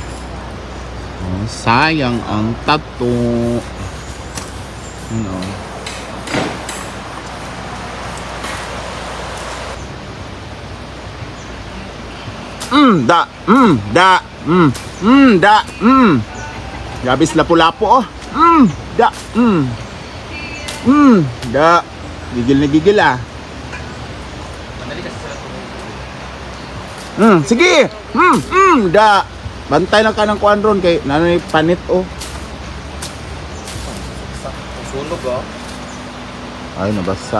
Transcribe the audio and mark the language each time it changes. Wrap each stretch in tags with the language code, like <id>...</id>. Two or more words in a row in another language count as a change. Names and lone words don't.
<ceb>Sayang ang tattoo. Da. Da. Da. Gabis lapu-lapu oh. Da. Da. Gigil na gigil ah. Sige. Da. Bantay lang ka ng kuan ron kay nanay panit oh. Sunog oh. Ay nabasa.</ceb>